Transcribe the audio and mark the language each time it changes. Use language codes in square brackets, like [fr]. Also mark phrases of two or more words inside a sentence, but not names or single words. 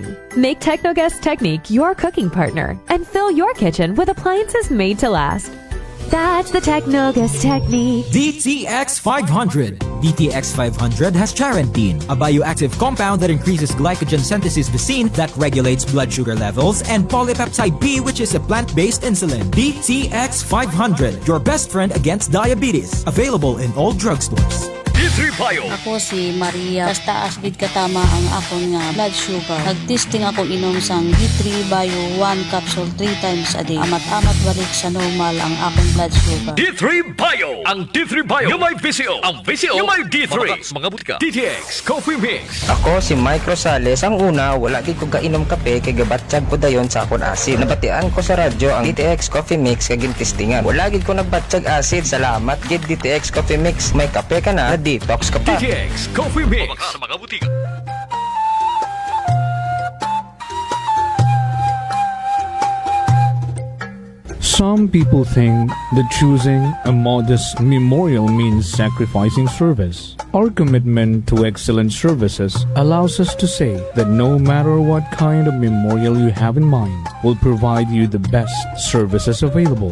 [en] Make Technogas Technique your cooking partner and fill your kitchen with appliances made to last. That's the Technogas Technique. DTX 500. DTX 500 has charantine, a bioactive compound that increases glycogen synthesis vesine that regulates blood sugar levels, and polypeptide B, which is a plant-based insulin. DTX 500, your best friend against diabetes. Available in all drugstores. D3 Bio. [hil] Ako si Maria. Taas gid katama ang akon nga [en] blood sugar. [hil] Nagtesting ako inom sang D3 Bio 1 capsule [en] 3 times a day. [hil] Amat-amat balik sa normal ang akong [en] blood sugar. [tl] D3 Bio. Ang D3 Bio yung may VCO. Ang VCO yung may D3. Mga butika. [hil] DTX Coffee Mix. Ako si Mike Rosales. Ang una, wala gid ko kainom kape kay gabatsyag ko dayon sa akon acid. Nabatian ko sa radyo ang DTX Coffee Mix kay gintistingan. Wala gid ko nagbatsyag acid. Salamat gid DTX Coffee Mix. [tl] May kape ka na, detox ka pa. [hil] DTX Coffee Mix. Mga butika. [en] Some people think that choosing a modest memorial means sacrificing service. Our commitment to excellent services allows us to say that no matter what kind of memorial you have in mind, will provide you the best services available.